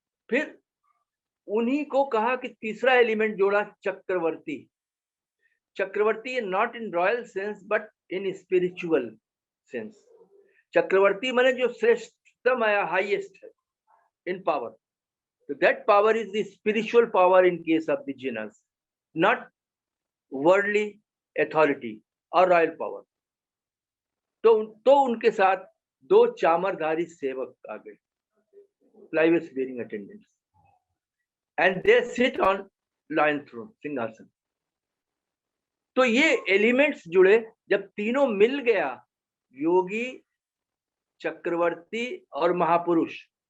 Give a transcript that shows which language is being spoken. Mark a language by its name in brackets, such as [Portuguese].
[Hindi] फिर उन्हीं को कहा कि तीसरा एलिमेंट जोड़ा, चक्रवर्ती। [English] Chakravarti not in royal sense but in spiritual sense. [Hindi] चक्रवर्ती माने जो श्रेष्ठतम है, हाईएस्ट है इन power. [English] So that power is the spiritual power in case of the genus, not worldly authority or royal power. [Hindi] तो उनके साथ दो चामरधारी सेवक आ गए, [English] flies bearing attendants, and they sit on lion throne, सिंहासन। [Hindi] तो ये एलिमेंट्स जुड़े, जब तीनों मिल गया, योगी, चक्रवर्ती और महापुरुष।